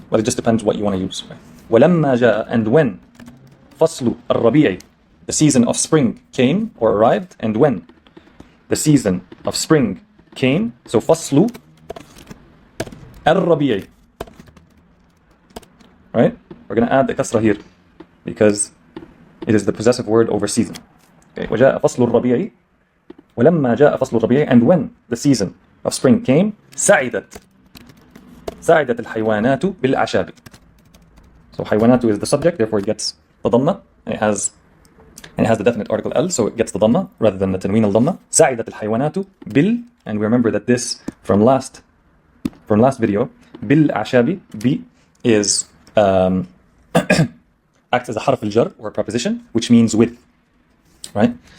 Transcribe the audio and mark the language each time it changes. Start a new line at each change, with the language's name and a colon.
English: Well, it just depends what you want to use.
Arabic: ولما جاء,
English: and when فصل الربيع, the season of spring came or arrived, and when the season of spring came, so فصل الربيع, right? We're going to add the kasra here because it is the possessive word over season. Okay.
Arabic: وجاء فصل الربيع, ولما جاء فصل الربيع,
English: and when the season of spring came,
Arabic: سعدت الحيوانات بالأعشاب.
English: So حيوانات is the subject, therefore it gets the dhamma, and it has the definite article al, so it gets the dhamma rather than the tanween al-dhamma.
Arabic: سعدت الحيوانات
English: bil, and we remember that this from last video, بالأعشاب, b is acts as a harf al-jar or a preposition, which means with, right?